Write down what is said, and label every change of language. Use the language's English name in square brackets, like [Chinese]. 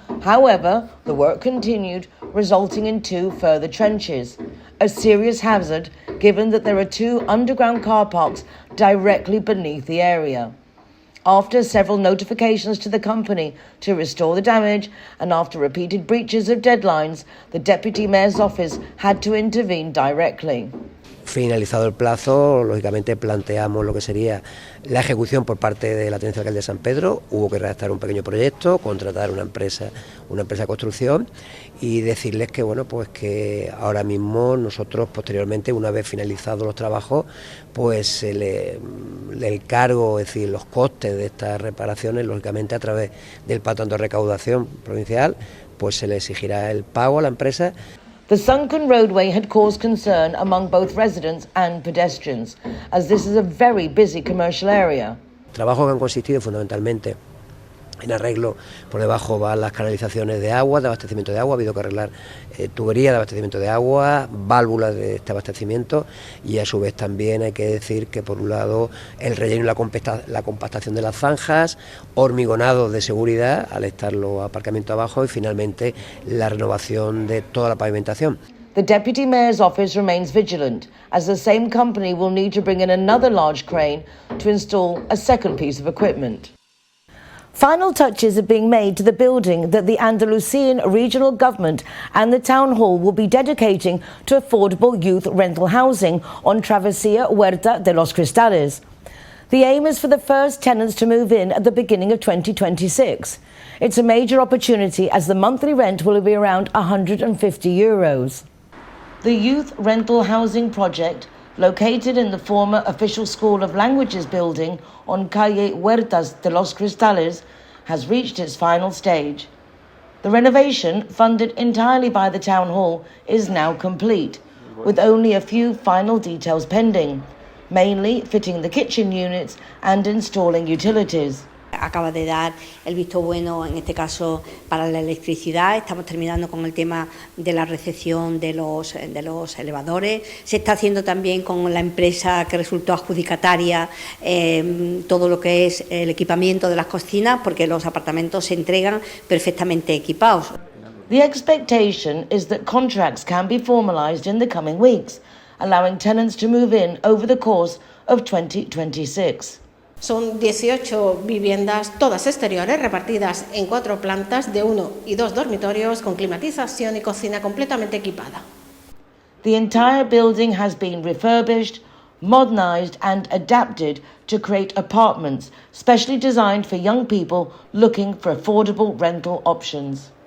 [English] However, the work continued, resulting in 2 further trenches, a serious hazard given that there are 2 underground car parks directly beneath the area. After several notifications to the company to restore the damage and after repeated breaches of deadlines, the Deputy Mayor's office had to intervene directly. [Spanish] Finalizado el plazo, lógicamente planteamos lo que sería la ejecución por parte de la Tenencia Alcalde de San Pedro. Hubo que redactar un pequeño proyecto, contratar una empresa de construcción y decirles que bueno, pues que ahora mismo nosotros posteriormente, una vez finalizados los trabajos, pues el cargo, es decir, los costes de estas reparaciones, lógicamente a través del pacto de recaudación provincial, pues se le exigirá el pago a la empresa. [English] The sunken roadway had caused concern among both residents and pedestrians, as this is a very busy commercial area. [Spanish] Trabajos que han consistido fundamentalmente en arreglo, por debajo van las canalizaciones de agua, de abastecimiento de agua, ha habido que arreglar tuberías de abastecimiento de agua, válvulas de este abastecimiento y a su vez también hay que decir que por un lado el relleno y la compactación de las zanjas, hormigonado de seguridad al estar los aparcamientos abajo y finalmente la renovación de toda la pavimentación. [English] The Deputy Mayor's office remains vigilant, as the same company will need to bring in another large crane to install a second piece of equipment. Final touches are being made to the building that the Andalusian regional government and the town hall will be dedicating to affordable youth rental housing on Travesía Huerta de los Cristales. The aim is for the first tenants to move in at the beginning of 2026. It's a major opportunity as the monthly rent will be around €150. The youth rental housing project, located in the former Official School of Languages building on Calle Huertas de los Cristales, has reached its final stage. The renovation, funded entirely by the Town Hall, is now complete, with only a few final details pending, mainly fitting the kitchen units and installing utilities. [Spanish] Acaba de dar el visto bueno, en este caso, para la electricidad. Estamos terminando con el tema de la recepción de los elevadores. Se está haciendo también con la empresa que resultó adjudicataria todo lo que es el equipamiento de las cocinas, porque los apartamentos se entregan perfectamente equipados. [English] The expectation is that contracts can be formalised in the coming weeks, allowing tenants to move in over the course of 2026. [Spanish] Son 18 viviendas, todas exteriores, repartidas en 4 plantas de 1 y 2 dormitorios con climatización y cocina completamente equipada. [English] The entire building has been refurbished, modernised and adapted to create apartments specially designed for young people looking for affordable rental options.